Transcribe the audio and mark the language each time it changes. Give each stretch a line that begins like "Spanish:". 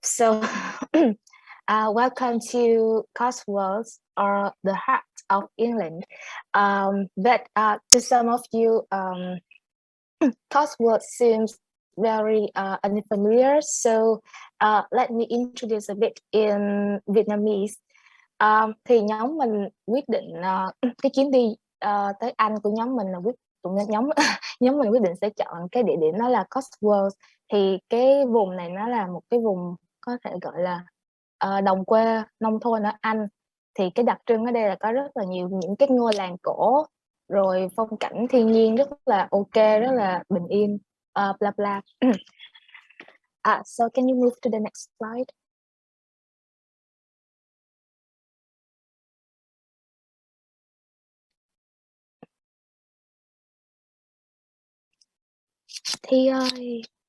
English: So, welcome to Cotswolds, or the heart of England. But to some of you, Cotswolds seems very unfamiliar. So, let me introduce a bit in Vietnamese.
Vietnamese: Thì nhóm mình quyết định cái chuyến đi tới Anh của nhóm mình là nhóm nhóm mình quyết định sẽ chọn cái địa điểm đó là Cotswolds. Thì cái vùng này nó là một cái vùng có thể gọi là đồng quê nông thôn ở Anh. Thì cái đặc trưng ở đây là có rất là nhiều những cái ngôi làng cổ, rồi phong cảnh thiên nhiên rất là ok, rất là bình yên, bla bla.
English: So can you move to the next slide?
Vietnamese: Thi ơi.